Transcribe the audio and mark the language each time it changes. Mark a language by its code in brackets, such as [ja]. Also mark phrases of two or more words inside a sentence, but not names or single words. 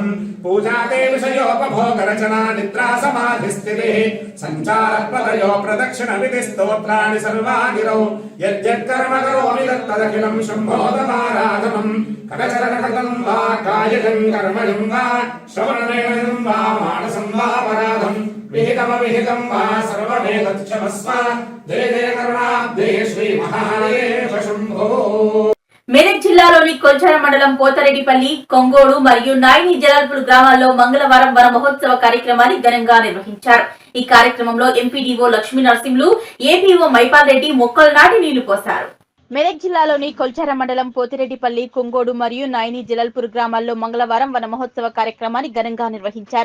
[sa] पूजा ते विषयोपभोगरचना निद्रा समाधिस्थितिः सञ्चारपदयो प्रदक्षिणविधि स्तोत्राणि सर्वागिरौ यद्यत्कर्म करोमि तत्तदखिलं शम्भोदमाराधनं करचरणकृतं वा कायकं कर्मजं वा श्रवणनयनं वा मानसं वा पराधं विहितमविहितं वा सर्वमेतच्छमस्व जय जय करुणाब्धे श्री महादेव शंभो। [te] మెదక్ జిల్లాలోని కొల్చార మండలం పోతరెడ్డిపల్లి కొంగోడు మరియు నాయని జలాల్పూర్ గ్రామాల్లో మంగళవారం వన మహోత్సవ కార్యక్రమాన్ని ఘనంగా నిర్వహించారు. ఈ కార్యక్రమంలో ఎంపీడీఓ లక్ష్మీ నరసింహులు, ఏపీఓ మైపాల్ రెడ్డి మొక్కలు నాటి నీళ్లు పోశారు. మెదక్ జిల్లాలోని కొల్చార మండలం పోతిరెడ్డిపల్లి, కొంగోడు మరియు నాయని జలాల్పూర్ గ్రామాల్లో మంగళవారం వన మహోత్సవ కార్యక్రమాన్ని ఘనంగా నిర్వహించారు.